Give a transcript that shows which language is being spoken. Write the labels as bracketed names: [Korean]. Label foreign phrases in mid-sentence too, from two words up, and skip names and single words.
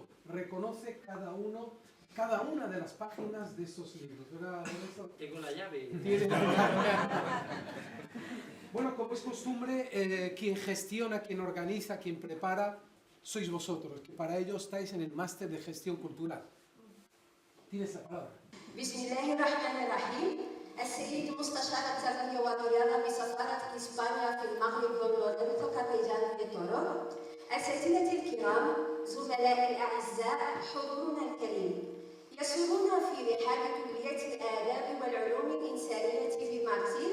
[Spanish] Reconoce cada una de las páginas de estos libros, ¿verdad, Lorenzo? Tengo la llave. Bueno, como es costumbre, quien gestiona, quien organiza, quien prepara, sois vosotros, que para ello estáis en el máster de gestión cultural. Tienes la palabra. [Arabic] Bismillahirrahmanirrahim. السيد مستشار التربية والرياضة بسفارة إسبانيا في المغرب لورينزو كابيلان دي تورو. أساتذتي الكرام، زملائي الأعزاء، حضورنا الكريم، يسرنا في رحاب كلية الآداب والعلوم الإنسانية بمارتين